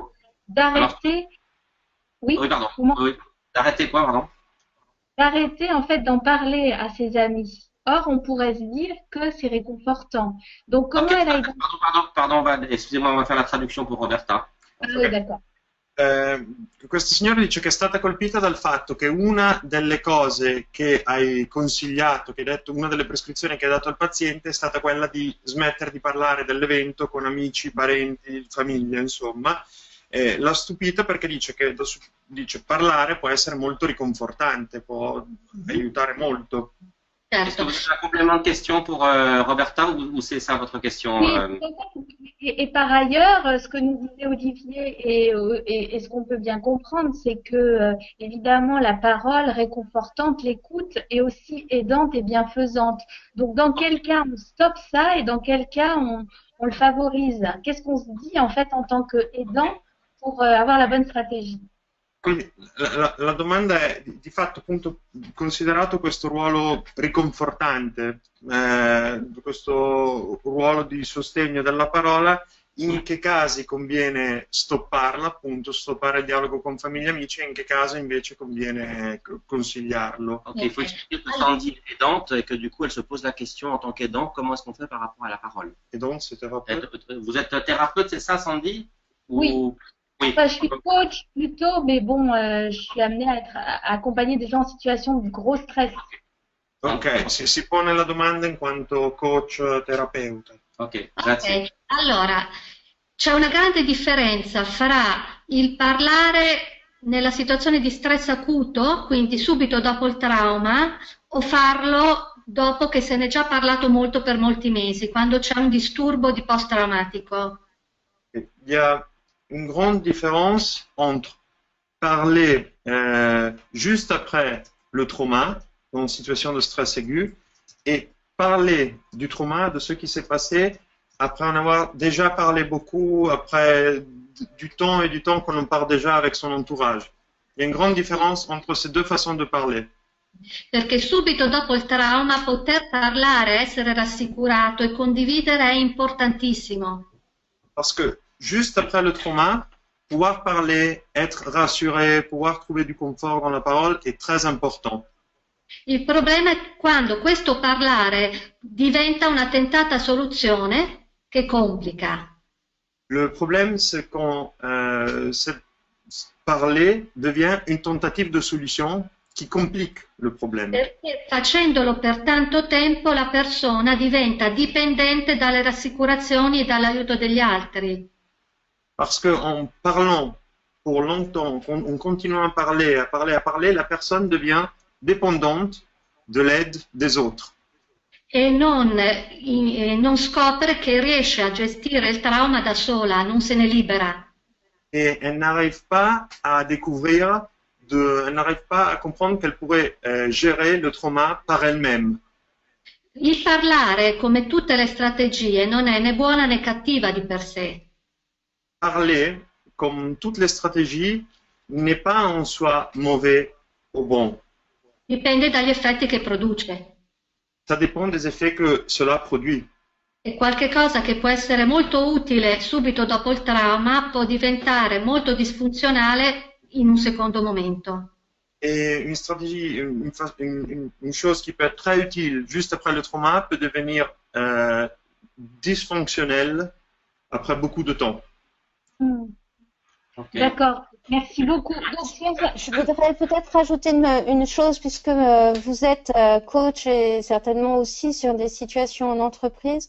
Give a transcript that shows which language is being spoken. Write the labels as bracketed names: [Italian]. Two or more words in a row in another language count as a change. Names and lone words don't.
[French] Alors, d'arrêter, oui, oui, pardon. vous m'en- Oui. Arrêtez quoi, pardon? d'arrêter en fait d'en parler à ses amis. Or, on pourrait se dire que c'est réconfortant. Donc, Ok, comment elle a identifié? pardon, excusez-moi, on va faire la traduction pour Roberta. Ah oui, Ok. d'accord. [Italian] Questa signora dice che è stata colpita dal fatto che una delle cose che hai consigliato, che hai detto, una delle prescrizioni che hai dato al paziente è stata quella di smettere di parlare dell'evento con amici, parenti, famiglia, insomma. L'ha stupita perché dice che dice, parlare può essere molto riconfortante, può aiutare molto. [French] Est-ce que [Italian] Certo. [French] vous avez un complément de question pour Roberta ou c'est ça votre question Oui, et par ailleurs, ce que nous disait Olivier et ce qu'on peut bien comprendre, c'est que évidemment la parole réconfortante, l'écoute est aussi aidante et bienfaisante. Donc dans quel cas on stoppe ça et dans quel cas on le favorise? Qu'est-ce qu'on se dit en fait en tant qu'aidant pour avoir la bonne stratégie? [Italian] Quindi la domanda è, di fatto, appunto, considerato questo ruolo riconfortante, questo ruolo di sostegno della parola, in che casi conviene stopparla, appunto, stoppare il dialogo con famiglia e amici, e in che caso invece conviene consigliarlo. [French] Ok, il faut expliquer que Sandy est aidante et que du coup elle se pose la question en tant qu'aidant, comment est-ce qu'on fait par rapport à la parole? Et donc, c'est thérapeute. Vous êtes thérapeute, c'est ça Sandy? Oui. Oui. Enfin, je suis coach plutôt, mais bon, je suis amenée à accompagner des gens en situation de gros stress. [Italian] Ok, si pone la domanda in quanto coach terapeuta. Ok, grazie. Ok, allora c'è una grande differenza fra il parlare nella situazione di stress acuto, quindi subito dopo il trauma, o farlo dopo che se n'è già parlato molto per molti mesi, quando c'è un disturbo di post-traumatico. [French] Il y a une grande différence entre parler juste après le trauma, dans une situation de stress aigu, et parler du trauma, de ce qui s'est passé, après en avoir déjà parlé beaucoup, après du temps et du temps qu'on en parle déjà avec son entourage. Il y a une grande différence entre ces deux façons de parler. [Italian] Perché subito dopo il trauma poter parlare, essere rassicurato e condividere è importantissimo. [French] Parce que juste après le trauma, pouvoir parler, être rassuré, pouvoir trouver du confort dans la parole est très important. [Italian] Il problema è quando questo parlare diventa una tentata soluzione che complica. [French] Le problème, c'est quand parler devient une tentative de solution qui complique le problème. [Italian] Perché facendolo per tanto tempo la persona diventa dipendente dalle rassicurazioni e dall'aiuto degli altri. [French] Parce qu'en parlant pour longtemps, en continuant à parler, la personne devient dépendante de l'aide des autres. [Italian] E non scopre che riesce a gestire il trauma da sola, non se ne libera. [French] Et elle n'arrive pas à découvrir, elle n'arrive pas à comprendre qu'elle pourrait gérer le trauma par elle-même. [Italian] Il parlare, come tutte le strategie, non è né buona né cattiva di per sé. [French] Parler, comme toutes les stratégies, n'est pas en soi mauvais ou bon. [Italian] Dipende dagli effetti che produce. [French] Ça dépend des effets que cela produit. [Italian] E qualche cosa che può essere molto utile subito dopo il trauma può diventare molto disfunzionale in un secondo momento. [French] Et une stratégie, une chose qui peut être très utile juste après le trauma peut devenir dysfonctionnelle après beaucoup de temps. Okay. D'accord, merci beaucoup. Donc, Je voudrais peut-être rajouter une chose, puisque vous êtes coach et certainement aussi sur des situations en entreprise.